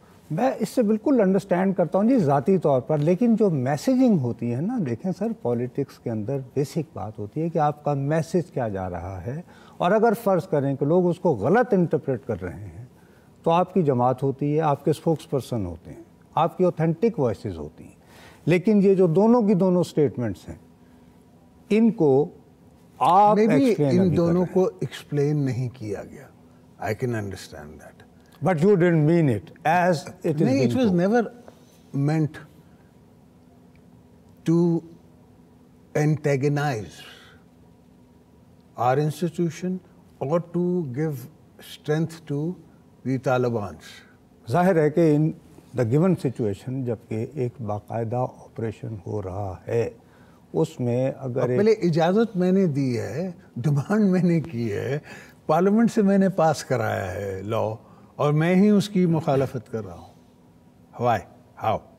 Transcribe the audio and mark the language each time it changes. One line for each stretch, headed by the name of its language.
Hindi: मैं इससे बिल्कुल अंडरस्टैंड करता हूँ जी ज़ाती तौर पर, लेकिन जो मैसेजिंग होती है ना, देखें सर पॉलिटिक्स के अंदर बेसिक बात होती है कि आपका मैसेज क्या जा रहा है, और अगर फ़र्ज़ करें कि लोग उसको गलत इंटरप्रेट कर रहे हैं तो आपकी जमात होती है, आपके स्पोक्स पर्सन होते हैं, आपकी ऑथेंटिक वॉइसेस होती हैं। लेकिन ये जो दोनों की दोनों स्टेटमेंट्स हैं, इनको आप इन दोनों को एक्सप्लेन नहीं किया गया।
English: I can understand that, but you didn't mean it as it is. No, it was never meant to antagonize our institution or to give strength to the Taliban.
Hindi: जाहिर है कि
English: in the given situation,
Hindi: जबकि एक बाकायदा operation हो रहा है, उसमें अगर पहले इजाज़त मैंने दी है, डिमांड मैंने की है, पार्लियामेंट से मैंने पास कराया है लॉ, और मैं ही उसकी मुखालफत कर रहा हूँ।
English: Why, how?